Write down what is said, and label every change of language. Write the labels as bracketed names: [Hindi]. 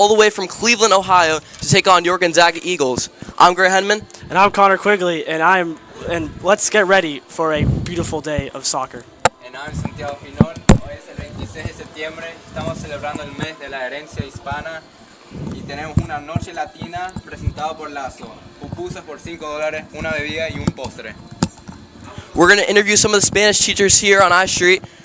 [English] all the way from Cleveland, Ohio, to take on your Gonzaga Eagles. I'm Gray Henman. And I'm Connor Quigley, and let's get ready for a beautiful day of soccer. And I'm [Spanish] Santiago Finol. Hoy es el 26 de septiembre. Estamos celebrando el mes de la herencia hispana y tenemos una noche latina presentada por Lazo. Pupusas por $5, una bebida y un postre. [English] We're going to interview some of the Spanish teachers here on I Street.